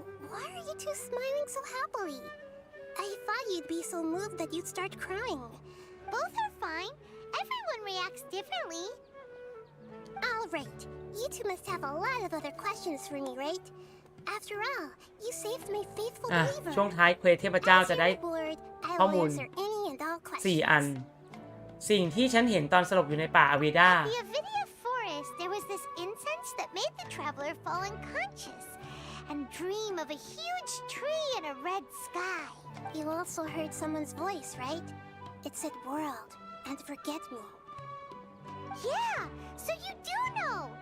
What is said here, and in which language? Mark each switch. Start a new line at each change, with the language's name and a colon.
English: Why are you two smiling so happily? I thought you'd be so moved that you'd start crying. Both are fine. Everyone reacts differently. All right. You two must have a lot of other questions for me, right? After all, you saved my faithful believer.
Thai: ช่วงท้ายเควสเทพเจ้าจะได้ข้อมูล4 อัน สิ่งที่ฉันเห็นตอนสลบอยู่ในป่าอเวดา
English: In the Avidia forest, there was this incense that made the traveler fall unconscious and dream of a huge tree and a red sky. You also heard someone's voice, right? It said world and forget me. Yeah, so you do know.